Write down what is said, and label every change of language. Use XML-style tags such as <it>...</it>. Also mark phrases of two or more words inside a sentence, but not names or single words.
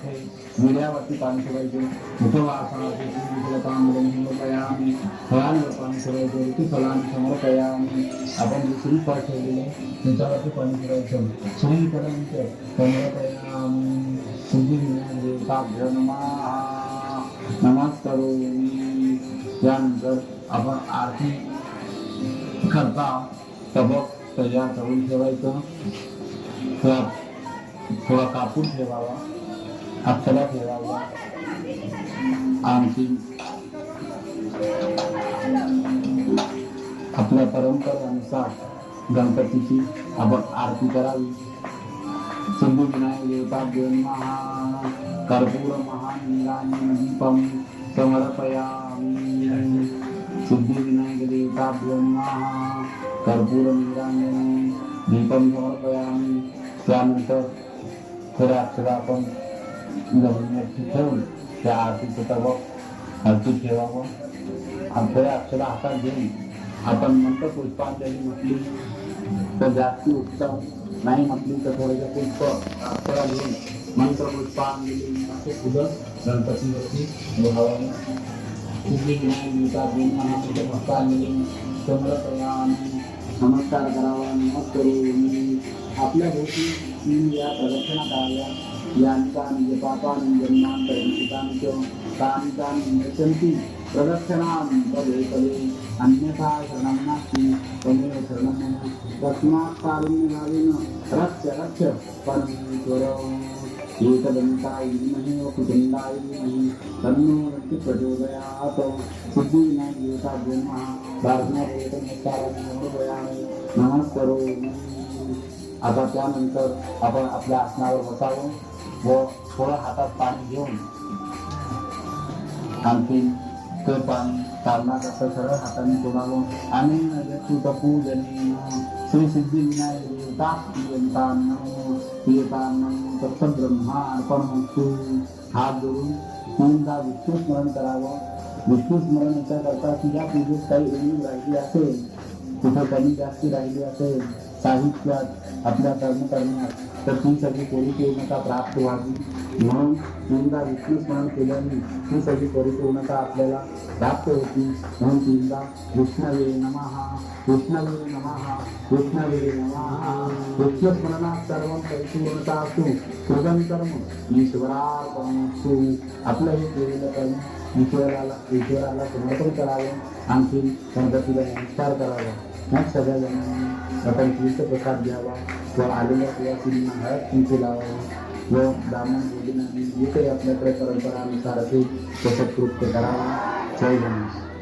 <mr>आहे विड्यावरती पाणी ठेवायचे मुखवासनाचे समर्पयामी फळांवर पाणी ठेवायचे ऋतुफलांनी समर्पयामी आपण जे श्रीफळ ठेवलेले त्याच्यावरती पाणी ठेवायचं श्रीफलांच समर्पयामी</mr> <sa>सिद्धिविनायकाभ्यो नमः नमस्करोमि</sa> <mr>त्यानंतर आपण आरती करता तबक तयार करून ठेवायचं थोडा कापूर ठेवावा अक्षरा ठेवावा आणखी आपल्या परंपरेनुसार गणपतीची आपण आरती करावी</mr> <sa>सिद्धिविनायक देवताभ्यो नमः कर्पूर महानीलानि दीपं समर्पयामि सिद्धिविनायक देवताभ्यो नमः कर्पूर नीलानि दीपं समर्पयामि</sa> <mr>त्यानंतर थोड्या अक्षरा आपण जमिनीवरती ठेवून त्या आरतीचं तबक आरती ठेवावं आणि थोड्या अक्षरा हातात घेऊन आपण मंत्र पुष्पांजली म्हटली तर जास्ती उत्तम नाही म्हटली तर थोडेसे पुष्प अक्षरा घेऊन मंत्र पुष्पांजली असे फुलं गणपतीवरती वाहावे</mr> <sa>सिद्धिविनायक पुष्पांजली समर्पयामि</sa> <mr>नमस्कार करावा नमस्करोमि आपल्या भोवती या प्रदक्षिणा कराव्या</mr> <sa>यांतानि पापानि जन्मान्तरं तानि तानि नश्यन्ति प्रदक्षिणां पदे पदे अन्यथा शरणं नास्ति त्वमेव शरणं मम तस्मात् कारुण्यभावेन रक्ष रक्ष परमेश्वर एकदन्ताय धीमहि वक्रतुण्डाय धीमहि तन्नो दन्ति प्रचोदयात् सिद्धिविनायक देवताभ्यो नमः प्रार्थनापूर्वक नमस्काराने समर्पयामि नमस्करोमि</sa> <mr>आता त्यानंतर आपण आपल्या आसनावर बसावं व थोडं हातात पाणी घेऊन आणखी ते पाणी चालण्याकरता सरळ हाताने तोडावं आणि</mr> <sa>पूजनेन श्री सिद्धिविनायक देवताभ्यो तत्सब्रह्मार्पणमस्तु</sa> <mr>हात जोडून तीनदा विष्णू स्मरण करावं विष्णू स्मरण याच्याकरता की या पूजेत काही उणीव राहिली असेल कुठं कमी जास्ती राहिली असेल साहित्यात आपल्या कर्मकरण्यात तर ती सगळी परिपूर्णता प्राप्त व्हावी म्हणून तीनदा विष्णू स्मरण केल्याने ती सगळी परिपूर्णता आपल्याला प्राप्त होती म्हणून तीनदा</mr> <sa>विष्णवे नमः विष्णवे नमः विष्णवे</sa> <mr>नमः विष्णू स्मरणात सर्व परिपूर्णता असतो</mr> <sa>कृतं कर्म ईश्वरार्पणमस्तु</sa> <mr>आपलं हे केलेलं कर्म ईश्वराला समर्पण करावं आणखी गणपतीला नमस्कार करावा मग सगळ्या जणांनी आपण तीर्थप्रसाद घ्यावा व आलेल्या सुवासिनींना हळद कुंकू लावावं व ब्राह्मण भोजनाने जे काही आपल्याकडे परंपरानुसार असेल तसं कृत्य करावं जय गणेश</mr>